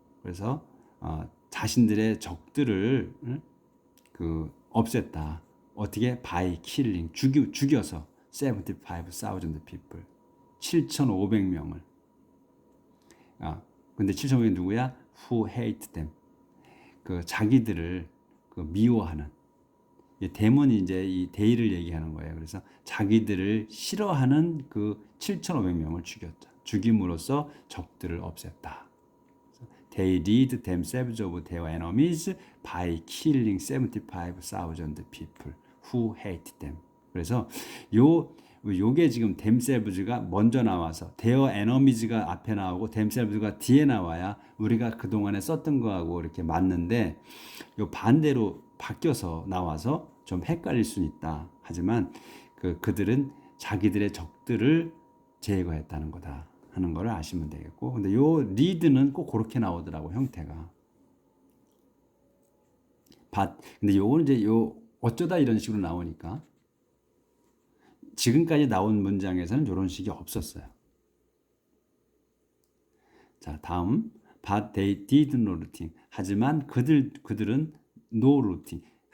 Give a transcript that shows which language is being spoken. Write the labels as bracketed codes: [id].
[ko] 그래서 자신들의 적들을 그 없앴다. 어떻게? [en] by killing [ko] 죽여서 [en] 75,000 people [ko] 7,500명을. 근데 7,500명 누구야? [en] Who hate them. [ko] 그 자기들을 그 미워하는. 데몬이 이제 이 데이를 얘기하는 거예요. 그래서 자기들을 싫어하는 그 7,500명을 죽였다. 죽임으로써 적들을 없앴다. [en] They rid themselves of their enemies by killing 75,000 people who hate them. [ko] 그래서 요게 지금 themselves가 먼저 나와서 [en] their enemies [ko] 가 앞에 나오고 themselves가 뒤에 나와야 우리가 그동안에 썼던 거하고 이렇게 맞는데 요 반대로 바뀌어서 나와서 좀 헷갈릴 수는 있다. 하지만 그들은 자기들의 적들을 제거했다는 거다 하는 거를 아시면 되겠고, 근데 요 리드는 꼭 그렇게 나오더라고 형태가. 근데 요거는 이제 어쩌다 이런 식으로 나오니까 지금까지 나온 문장에서는 이런 식이 없었어요. 자, 다음 [en] but they did no looting. [ko] 하지만 그들은 [en] no looting.